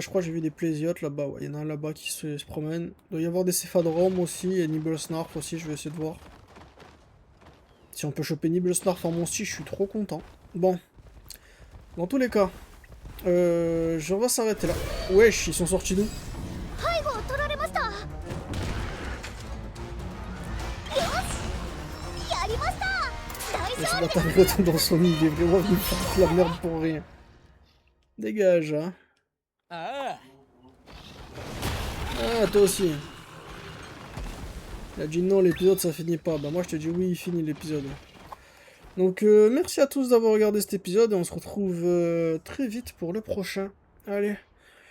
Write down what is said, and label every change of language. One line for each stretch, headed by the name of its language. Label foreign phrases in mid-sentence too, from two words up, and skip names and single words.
French: Je crois que j'ai vu des Plésiotes là-bas. Ouais, il y en a un là-bas qui se promène. Il doit y avoir des Céphadromes aussi et Nibblesnarf aussi. Je vais essayer de voir. Si on peut choper Nibblesnarf en mon style, je suis trop content. Bon. Dans tous les cas, on va s'arrêter là. Wesh, ils sont sortis d'où?
Japanese: 背後を取られました。よし、やりました。大
French: Et
Japanese: 丈
French: ce bâtard il retourne dans son nid, il est vraiment venu foutre la merde pour rien. Dégage, hein.
Japanese: ああ、
French: Ah, toi aussi. Il a dit non, l'épisode ça finit pas. Bah moi je te dis oui, il finit l'épisode. Donc merci à tous d'avoir regardé cet épisode et on se retrouve très vite pour le prochain.